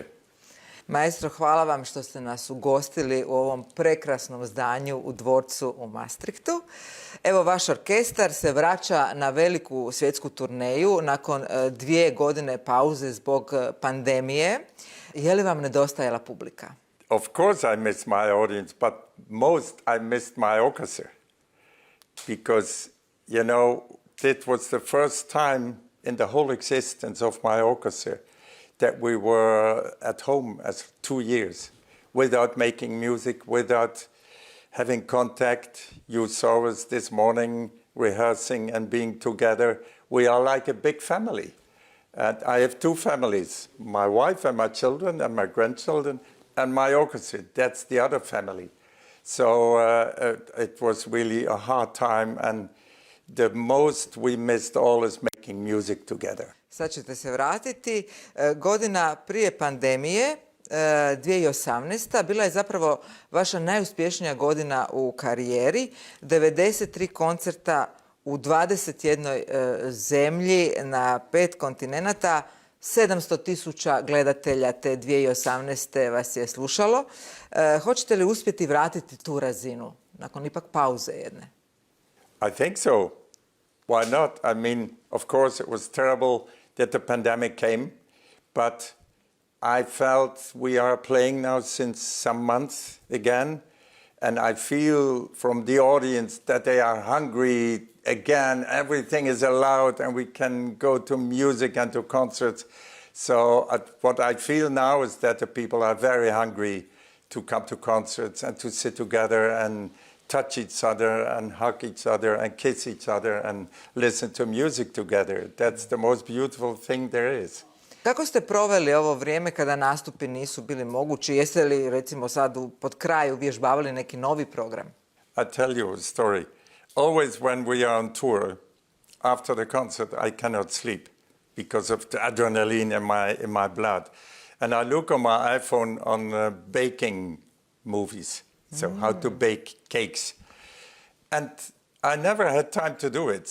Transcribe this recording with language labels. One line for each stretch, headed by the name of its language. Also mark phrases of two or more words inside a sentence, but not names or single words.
Croatian: Maestro, hvala vam što ste nas ugostili u ovom prekrasnom zdanju u dvorcu u Maastrichtu. Evo, vaš orkestar se vraća na veliku svjetsku turneju nakon 2 godine pauze zbog pandemije. Je li vam nedostajala publika?
English: Of course I miss my audience, but most I missed my orchestra. Because, you know, that was the first time in the whole existence of my orchestra that we were at home as 2 years without making music, without having contact. You saw us this morning rehearsing and being together. We are like a big family. And I have 2 families, my wife and my children and my grandchildren and my orchestra. That's the other family. So it was really a hard time, and the most we missed all is making music together.
Croatian: Sad ćete se vratiti. Godina prije pandemije, 2018. bila je zapravo vaša najuspješnija godina u karijeri. 93 koncerta u 21 zemlji na 5 kontinenata. 700.000 gledatelja te 2018. vas je slušalo. Hoćete li uspjeti vratiti tu razinu nakon ipak pauze jedne?
English: I think so. Why not? I mean, of course, it was terrible that the pandemic came, but I felt we are playing now since some months again, and I feel from the audience that they are hungry again. Everything is allowed, and we can go to music and to concerts. So what I feel now is that the people are very hungry to come to concerts and to sit together and touch each other and hug each other and kiss each other and listen to music together. That's the most beautiful thing there is.
Croatian: Kako ste proveli ovo vrijeme kada nastupi nisu bili mogući? Jeste li, recimo, sad pod kraj uvježbavali neki novi program?
English: I tell you a story. Always when we are on tour, after the concert, I cannot sleep because of the adrenaline in my blood. And I look on my iPhone on baking movies. So how to bake cakes. And I never had time to do it.